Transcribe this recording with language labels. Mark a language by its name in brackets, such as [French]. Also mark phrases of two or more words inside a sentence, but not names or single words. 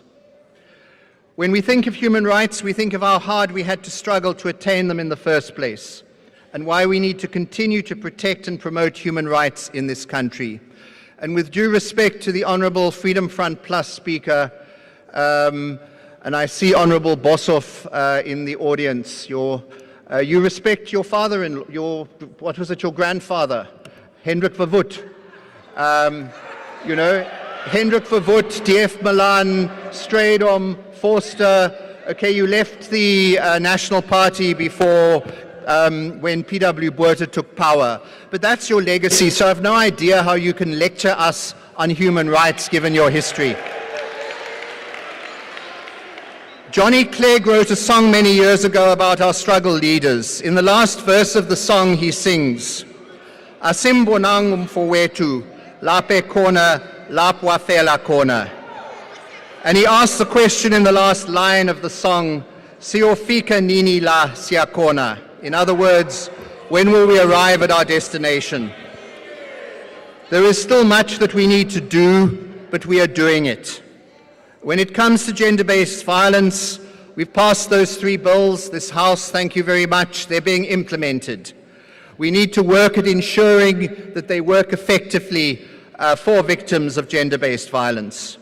[English] When we think of human rights, we think of how hard we had to struggle to attain them in the first place, and why we need to continue to protect and promote human rights in this country. And with due respect to the Honourable Freedom Front Plus Speaker, and I see Honourable Boshoff in the audience, you respect your father and your grandfather, Hendrik Verwoerd. Hendrik Verwoerd, D.F. Milan, Strydom, Forster. Okay, you left the National Party before when P.W. Botha took power. But that's your legacy, so I have no idea how you can lecture us on human rights given your history. Johnny Clegg wrote a song many years ago about our struggle leaders. In the last verse of the song he sings, [Zulu] Asimbonang umfowethu, lape khona, lapwa fela khona. [English] And he asks the question in the last line of the song, [Zulu] Siyofika nini la siyakhona. [English] In other words, when will we arrive at our destination? There is still much that we need to do, but we are doing it. When it comes to gender-based violence, we've passed those 3 bills. This House, thank you very much, they're being implemented. We need to work at ensuring that they work effectively for victims of gender-based violence.